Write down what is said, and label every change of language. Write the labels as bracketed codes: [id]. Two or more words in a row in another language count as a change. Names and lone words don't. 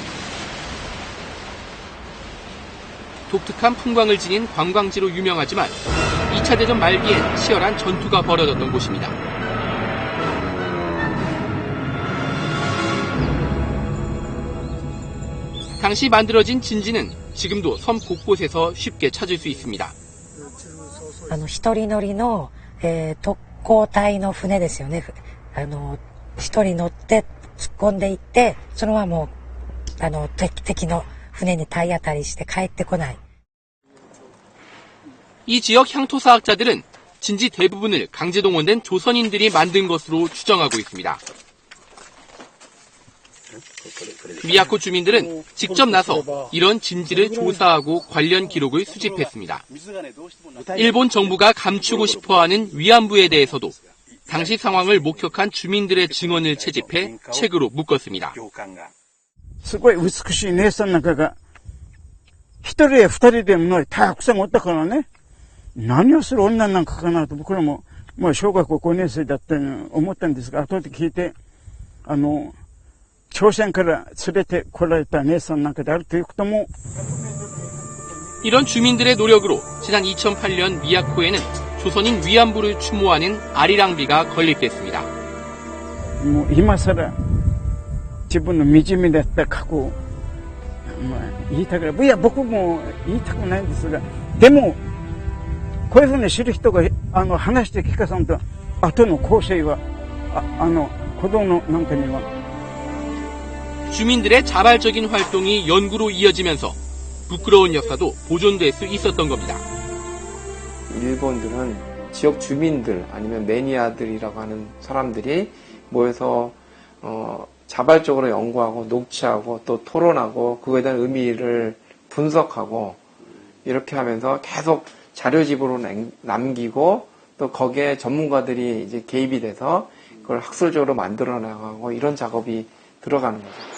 [ko] 독특한 풍광을 지닌 관광지로 유명하지만 2차 대전 말기엔 치열한 전투가 벌어졌던 곳입니다. 당시 만들어진 진지는 지금도 섬 곳곳에서 쉽게 찾을 수 있습니다. [ja] 一人乗りの、特攻隊の船ですよね。一人乗って突っ込んでいって、そのままもう敵の船に体当たりして帰ってこない。 [ko] 이 지역 향토사학자들은 진지 대부분을 강제동원된 조선인들이 만든 것으로 추정하고 있습니다. 미야코 주민들은 직접 나서 이런 진지를 조사하고 관련 기록을 수집했습니다. 일본 정부가 감추고 싶어하는 위안부에 대해서도 당시 상황을 목격한 주민들의 증언을 채집해 책으로 묶었습니다. [ja] すごい美しい姉さんなんかが、一人や二人でもたくさんおったからね、何をする女なんかかなと僕らも、まあ小学校5年生だったの思ったんですが、後で聞いて、朝鮮から連れてこられた姉さんなんかであるということも、 [ko] 이런 주민들의 노력으로 지난 2008년 미야코에는 조선인 위안부를 추모하는 아리랑비가 건립됐습니다. [ja] もう今更自分の惨めだった過去を、まあ、言いたくない。いや、僕も言いたくないんですが、でも、こういうふうに知る人が話して聞かさんと、後の後世は、子供なんかには。 [ko] 주민들의 자발적인 활동이 연구로 이어지면서 부끄러운 역사도 보존될 수 있었던 겁니다. 일본들은 지역 주민들 아니면 매니아들이라고 하는 사람들이 모여서 자발적으로 연구하고 녹취하고 또 토론하고 그거에 대한 의미를 분석하고 이렇게 하면서 계속 자료집으로 남기고 또 거기에 전문가들이 이제 개입이 돼서 그걸 학술적으로 만들어 나가고 이런 작업이 들어가는 거죠.